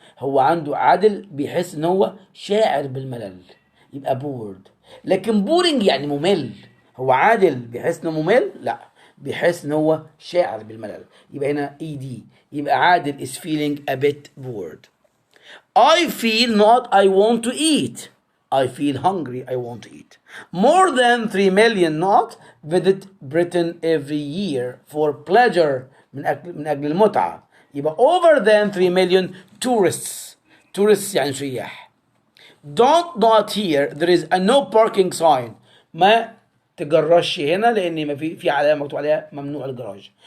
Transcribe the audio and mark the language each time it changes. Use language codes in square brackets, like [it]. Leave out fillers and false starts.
[ar] هو عنده عادل بيحس ان هو شاعر بالملل يبقى bored. لكن boring يعني ممل. هو عادل بيحس انه ممل؟ لا بيحس ان هو شاعر بالملل، يبقى هنا ed. [en] يبقى Adel is feeling a bit bored. I feel not I want to eat. I feel hungry I want to eat. More than 3 million not visit Britain every year for pleasure [ar] من أجل المتعة. [en] يبقى over than 3 million tourists. [ar] tourists يعني سياح. [en] Don't not here there is a no parking sign. [ar] ما تجرش هنا لأن ما في علامة مكتوب عليها ممنوع الجراج.